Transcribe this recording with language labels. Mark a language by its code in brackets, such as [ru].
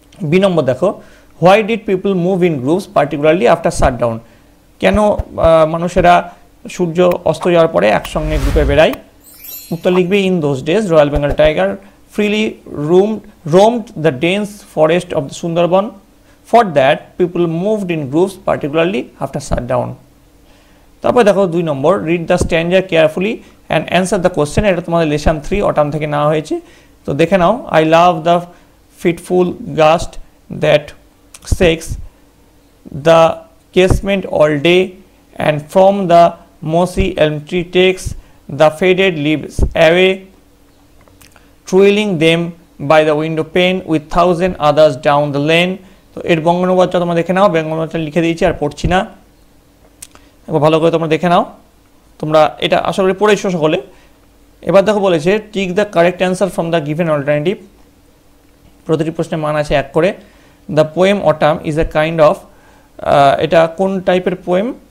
[bn] B নম্বর দেখো, [en] Why did people move in groups particularly after shutdown? [bn] কেন মানুষেরা সূর্য অস্ত যাওয়ার পরে একসঙ্গে গ্রুপে বেড়ায়? উত্তর লিখবে [en] In those days royal Bengal tiger freely roamed the dense forest of the Sundarban. For that, people moved in groups, particularly after shutdown. [bn] তারপর দেখো 2 নম্বর, [en] read the stanza carefully and answer the question. [bn] এটা তোমাদের লেসন 3 অটাম থেকে নেওয়া হয়েছে, তো দেখে নাও। [en] I love the fitful gust that shakes the casement all day, and from the mossy elm tree takes the faded leaves away, trailing them by the window pane with 1,000 others down the lane. [bn] তো এর বঙ্গানুবাদটা তোমরা দেখে নাও, বঙ্গানুবাদটা লিখে দিয়েছি আর পড়ছি না, একবার ভালো করে তোমরা দেখে নাও। তোমরা এটা আশা করি পড়েছো সকলে। এবার দেখো বলেছে [en] Tick the correct answer from the given alternative. [bn] প্রতিটি প্রশ্নের মান আছে 1 করে। [en] the poem autumn is a kind of, [bn] এটা কোন টাইপের পোয়েম?